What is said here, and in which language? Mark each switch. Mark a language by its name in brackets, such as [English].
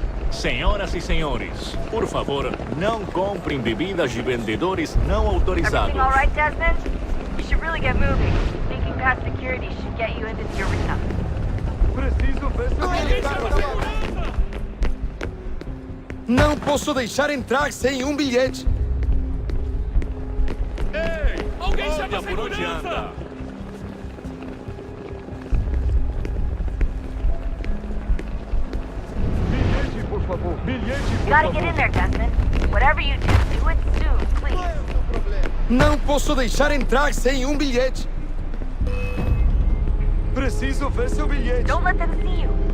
[Portuguese] Senhoras e senhores, por favor, não comprem bebidas de vendedores não autorizados. [English] Everything all right, Desmond? You should really get moving. Sneaking past security should get you into the arena. [Portuguese] Preciso ver seu Não posso deixar entrar sem bilhete. Ei! Alguém chama por onde anda? Bilhete, por favor. Bilhete, por [English] Gotta [Portuguese] favor. [English] get in there, Desmond. Whatever you do it soon, please. [Portuguese] Não posso deixar entrar sem bilhete. Preciso ver seu bilhete. [English] Don't let them see you.